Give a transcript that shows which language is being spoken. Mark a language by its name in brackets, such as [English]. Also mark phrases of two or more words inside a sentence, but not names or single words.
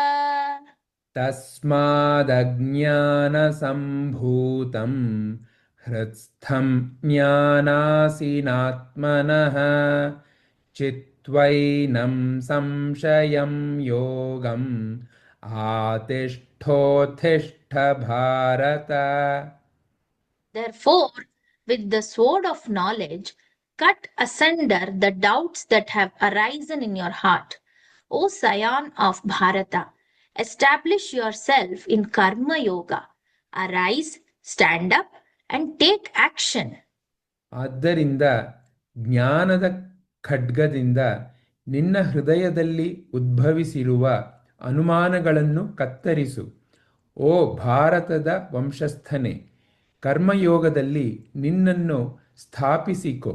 [Sanskrit] ತಸ್ಮಾದಜ್ಞಾನಸಂಭೂತಂ ಹೃತ್ಸ್ಥಂ ಜ್ಞಾನಾಸೀನಾತ್ಮನಃ ಚಿತ್ವೈನಂ ಸಂಶಯಂ ಯೋಗಂ ಆತಿಷ್ಠೋತ್ತಿಷ್ಠ ಭಾರತ. [English] Therefore, with the sword of knowledge, cut asunder the doubts that have arisen in your heart. O scion of Bharata, establish yourself in Karma Yoga. Arise, stand up, and take action. [Kannada] ಆದ್ದರಿಂದ ಜ್ಞಾನದ ಖಡ್ಗದಿಂದ ನಿನ್ನ ಹೃದಯದಲ್ಲಿ ಉದ್ಭವಿಸಿರುವ ಅನುಮಾನಗಳನ್ನು ಕತ್ತರಿಸು. ಓ ಭಾರತದ ವಂಶಸ್ಥನೇ, ಕರ್ಮಯೋಗದಲ್ಲಿ ನಿನ್ನನ್ನು ಸ್ಥಾಪಿಸಿಕೊ.